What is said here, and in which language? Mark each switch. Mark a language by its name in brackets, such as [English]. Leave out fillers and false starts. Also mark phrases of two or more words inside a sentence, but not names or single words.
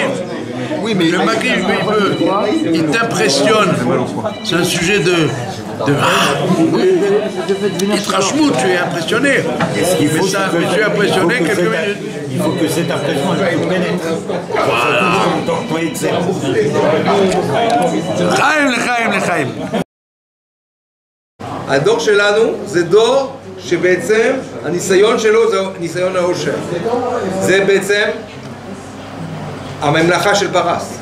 [French] Oui, mais le makif, il t'impressionne. C'est un sujet de Trashmout, tu es impressionné. Mais ça, tu es impressionné quelques minutes. Il faut que cette impression elle pénètre. Voilà. [Hebrew] לחיים. הדור שלנו זה דור שבעצם הניסיון שלו זה ניסיון העושר. זה בעצם הממלכה של פרס.